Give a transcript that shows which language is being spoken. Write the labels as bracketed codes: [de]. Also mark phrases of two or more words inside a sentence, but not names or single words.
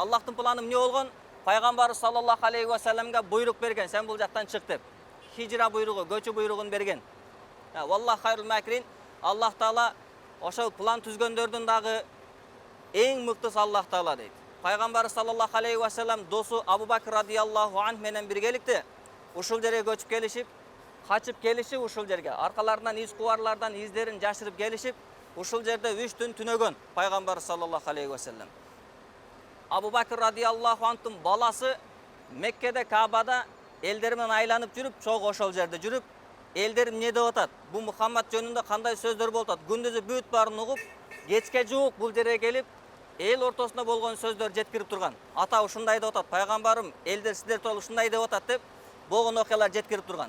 [ky] Аллахтын планы эмне болгон? Пайгамбар [ar] صلى الله عليه وسلم [ky] буйрук берген, сен бул жактан чык деп. Хижра буйругу, көчү буйругун берген. [ar] والله خير الماكرين. [ky] Аллах Таала ошол план түзгөндөрдүн дагы эң мыктысы Аллах Таала дейт. пайгамбар [ar] صلى الله عليه وسلم [ky] досу Абу Бакр [ar] رضي الله عنه [ky] менен биргеликте ушул жерге көчүп келишип, качып келишип ушул жерге, аркаларынан из кубарлардан издерин жашырып келишип, ушул жерде 3 түн түнөгөн пайгамбар [ar] صلى الله عليه وسلم. [ky] Абу Бакр [ar] رضي الله عنه [ky] баласы Меккеде Каабада элдер менен айланып жүрүп, чогуу ошол жерде жүрүп, элдер эмне деп атат? Бу Мухаммад жөнүндө кандай сөздөр болуп атат? Күндүзү бүт баарын угуп, кечке жуук бул жерге келип, эл ортосунда болгон сөздөр жеткирип турган. Ата ушундай деп атат, пайгамбарым, элдер сиздер тууралуу ушундай деп атат деп болгон окуялар жеткирип турган.